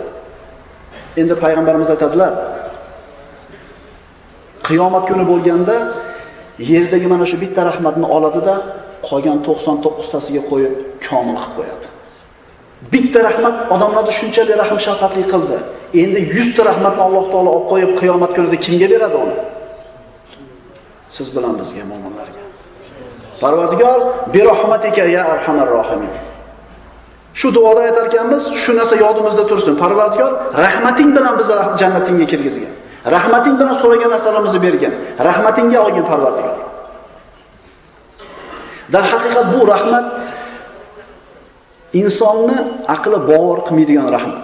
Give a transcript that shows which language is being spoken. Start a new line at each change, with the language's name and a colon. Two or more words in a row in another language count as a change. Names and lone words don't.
Uzbek: Endi payg'ambarimiz aytadilar: qiyomat kuni bo'lganda yerdagi mana shu bitta rahmatni oladi-da, qolgan 99 tasiga qo'yib komil qilib qo'yadi. Bitta rahmat odamlarni shunchalik rahm shafqatli qildi. Endi 100 ta rahmatni Alloh taolo olib qo'yib qiyomat kunida kimga beradi uni? Siz bilan bizga, mu'minlarga. Parvardigor,
Arabic: bi rahmatika ya arhamar rohimin.
Uzbek: Shu duoda aytar ekanmiz, shu narsa yodimizda tursin. Parvardigor, rahmating bilan bizni jannatingga kirgizgan. Rahmating bilan so'ragan narsalarimizni bergan. Rahmatingga olgin Parvardigor. Dar haqiqat bu rahmat insonni aqli bovar qilmaydigan rahmat.